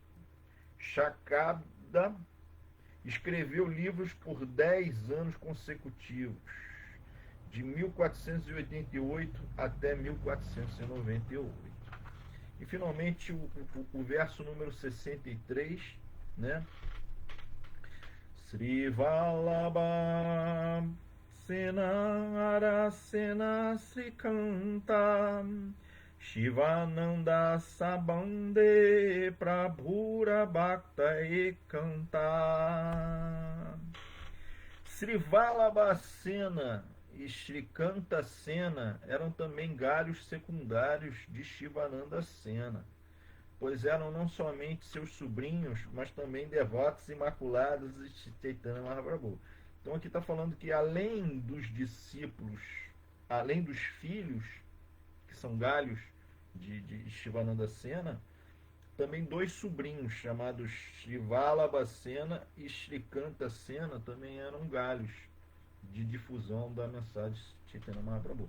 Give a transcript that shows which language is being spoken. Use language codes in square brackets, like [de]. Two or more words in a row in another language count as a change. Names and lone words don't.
[pt] Shakabda escreveu livros por 10 anos consecutivos, de 1488 até 1498. E finalmente o verso número 63, né? [bn] শ্রীবল্লভ সেন আর সেন শ্রীকান্ত শিবানন্দ সম্বন্ধে প্রভুর ভক্ত একান্ত. [pt] Sri Vallabha Sena e Srikanta Sena eram também galhos secundários de Shivananda Sena, pois eram não somente seus sobrinhos, mas também devotos imaculados de Chaitanya Mahaprabhu. Então aqui está falando que além dos discípulos, além dos filhos, que são galhos de Shivananda Sena, também dois sobrinhos chamados Sri Vallabha Sena e Srikanta Sena também eram galhos de difusão da mensagem de Chaitanya Mahaprabhu.